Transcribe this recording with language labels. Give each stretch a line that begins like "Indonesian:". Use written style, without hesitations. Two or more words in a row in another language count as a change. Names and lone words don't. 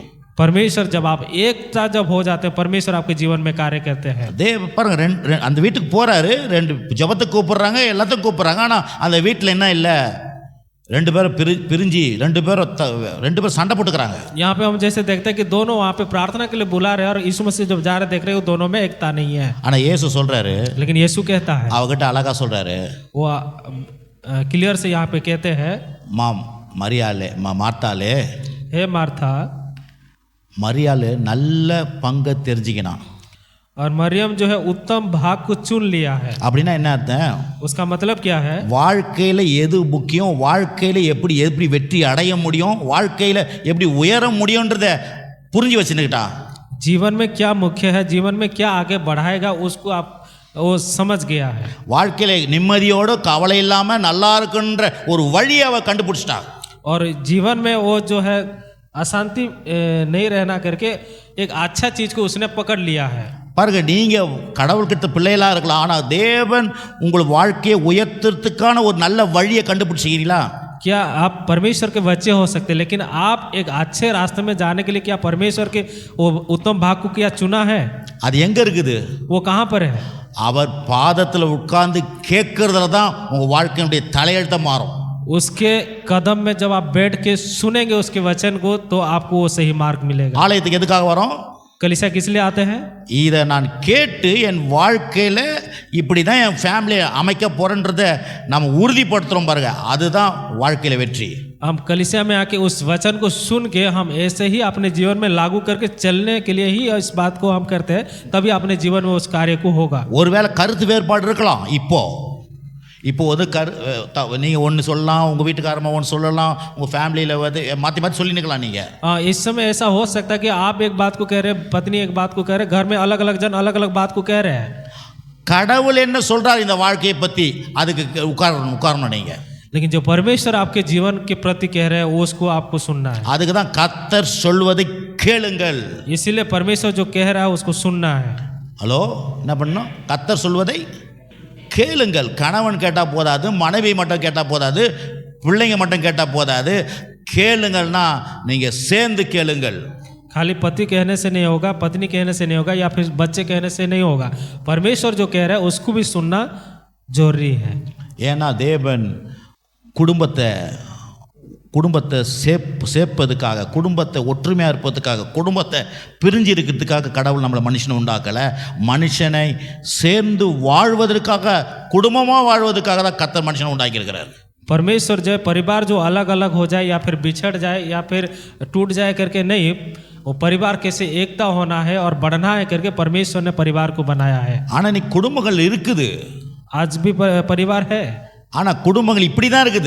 Hindi: परमेश्वर जब आप एकता जब हो जाते हैं, परमेश्वर आपके जीवन में कार्य करते हैं।
Tamil: பாருங்க, அந்த வீட்டுக்கு போறாரு, 2 ஜபத்துக்கு கூப்பிடுறாங்க, எல்லாத்துக்கும் கூப்பிடுறாங்க, ஆனால் அந்த வீட்டில் என்ன இல்லை, 2 பேரும் பிரிஞ்சு 2 பேரும் சண்டை போட்டுக்கிறாங்க.
Hindi: यहाँ पे हम जैसे देखते हैं कि दोनों वहाँ पे प्रार्थना के लिए बुला रहे हैं और यीशु मसीह जब जा रहे देख रहे हो, दोनों में एकता नहीं है।
Tamil: ஆனால் இயேசு சொல்றாரு,
Hindi: लेकिन यीशु कहता है,
Tamil: அவகிட்ட அழகா சொல்றாரு,
Hindi: वो क्लियर से यहाँ पे कहते हैं,
Tamil: மரியாளே மார்த்தாளே,
Hindi: हे मार्था,
Tamil: மரியாளே நல்ல பங்கை தெரிஞ்சுக்கினான்.
Hindi: और मरियम जो है उत्तम भाग को चुन लिया है।
Tamil: அப்படின்னா என்ன அர்த்தம்?
Hindi: उसका मतलब क्या है?
Tamil: வாழ்க்கையில் எது முக்கியம், வாழ்க்கையில் எப்படி வெற்றி அடைய முடியும், வாழ்க்கையில் எப்படி உயர முடியும்ன்றத புரிஞ்சு வச்சுக்கிட்டா.
Hindi: जीवन में क्या मुख्य है, जीवन में क्या आगे बढ़ाएगा, उसको आप वो समझ गया है।
Tamil: வாழ்க்கையில் நிம்மதியோடு கவலை இல்லாமல் நல்லா இருக்குன்ற ஒரு வழியை அவ கண்டுபிடிச்சிட்டா.
Hindi: और जीवन में वो जो है अशांति नहीं रहना करके एक अच्छा चीज को उसने पकड़ लिया है।
Tamil: பாருங்க, நீங்கள் கடவுள்கிட்ட பிள்ளைகளாக இருக்கலாம், ஆனால் தேவன் உங்கள் வாழ்க்கையை உயர்த்துறதுக்கான ஒரு நல்ல வழியை கண்டுபிடிச்சிக்கிறீங்களா?
Hindi: क्या आप परमेश्वर के बच्चे हो सकते हैं, लेकिन आप एक अच्छे रास्ते में जाने के लिए क्या परमेश्वर के वो उत्तम भाग को क्या चुना है?
Tamil: அது எங்கே இருக்குது?
Hindi: वो कहाँ पर है?
Tamil: அவர் பாதத்தில் உட்கார்ந்து கேட்கறதுல தான் உங்கள் வாழ்க்கையினுடைய தலையெழுத்த மாறும்.
Hindi: उसके कदम में जब आप बैठ के सुनेंगे उसके वचन को, तो आपको वो सही मार्ग मिलेगा।
Tamil: ஆலயத்துக்கு எதுக்காக வரோம்?
Hindi: कलीसिया किस लिए आते हैं?
Tamil: இதை நான் கேட்டு என் வாழ்க்கையில் இப்படி தான் என் ஃபேமிலியை அமைக்க போகிறேன்றதை நம்ம உறுதிப்படுத்துகிறோம் பாருங்க, அதுதான் வாழ்க்கையில் வெற்றி.
Hindi: हम कलीसिया में आके उस वचन को सुन के हम ऐसे ही अपने जीवन में लागू करके चलने के लिए ही इस बात को हम करते हैं, तभी अपने जीवन में उस कार्य को होगा।
Tamil: ஒருவேளை கருத்து வேறுபாடு இருக்கலாம். இப்போ வந்து நீங்கள் ஒன்று சொல்லலாம், உங்கள் வீட்டுக்காரமாக ஒன்று சொல்லலாம், உங்கள் ஃபேமிலியில் வந்து மாற்றி சொல்லி நிற்கலாம். நீங்கள்
Hindi: इस समय ऐसा हो सकता है कि आप एक बात को कह रहे हैं, पत्नी एक बात को कह रहे हैं, घर में अलग अलग जन अलग अलग बात को कह रहे हैं।
Tamil: கடவுள் என்ன சொல்கிறார் இந்த வாழ்க்கையை பற்றி, அதுக்கு உட்காரணும் நீங்கள்.
Hindi: लेकिन जो परमेश्वर आपके जीवन के प्रति कह रहे हैं, उसको आपको सुनना है।
Tamil: அதுக்கு தான் கர்த்தர் சொல்வதை கேளுங்கள்.
Hindi: इसीलिए परमेश्वर जो कह रहा है उसको सुनना है।
Tamil: ஹலோ, என்ன பண்ணணும்? கர்த்தர் சொல்வதை கேளுங்கள். கணவன் கேட்டால் போதாது, மனைவி மட்டும் கேட்டால் போதாது, பிள்ளைங்க மட்டும் கேட்டால் போதாது. கேளுங்கள்னா நீங்கள் சேர்ந்து கேளுங்கள்.
Hindi: खाली पति कहने से नहीं होगा, पत्नी कहने से नहीं होगा, या फिर बच्चे कहने से नहीं होगा। परमेश्वर जो कह रहा है उसको भी सुनना जरूरी है।
Tamil: ஏன்னா தேவன் குடும்பத்தை சேர்ப்பதுக்காக, குடும்பத்தை ஒற்றுமையாக இருப்பதுக்காக, குடும்பத்தை பிரிஞ்சு இருக்கிறதுக்காக கடவுள் நம்மளை மனுஷனை உண்டாக்கலை. மனுஷனை சேர்ந்து வாழ்வதற்காக, குடும்பமாக வாழ்வதற்காக தான் கர்த்தர் மனுஷனை உண்டாக்கியிருக்கிறார்.
Hindi: परमेश्वर जो परिवार जो अलग अलग हो जाए या फिर बिछड़ जाए या फिर टूट जाए करके नहीं, वो परिवार कैसे एकता होना है और बढ़ना है करके परमेश्वर ने परिवार को बनाया है।
Tamil: ஆனால் நீ குடும்பங்கள் இருக்குது,
Hindi: आज भी परिवार है,
Tamil: ஆனால் குடும்பங்கள் இப்படி தான் இருக்குது.